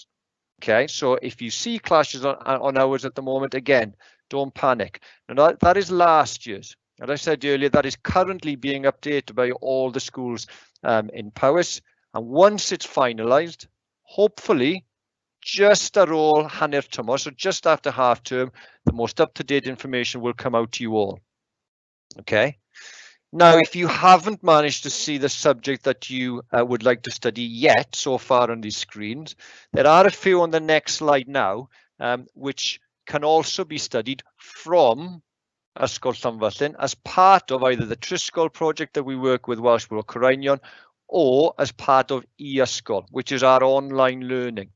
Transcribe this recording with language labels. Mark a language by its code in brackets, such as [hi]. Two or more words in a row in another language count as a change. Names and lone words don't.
[en] Okay, so if you see clashes on ours at the moment, again, don't panic. Now that is last year's. As I said earlier, that is currently being updated by all the schools in Powys. And once it's finalised, hopefully, just [cy] ar ôl hanner tymor, [en] so just after half term, the most up-to-date information will come out to you all. Okay. Now, if you haven't managed to see the subject that you would like to study yet so far on these screens, there are a few on the next slide now, which can also be studied from Ysgol Llangollen as part of either the Trysgol project that we work with Welshpool or Corinion, or as part of e-Ysgol, which is our online learning.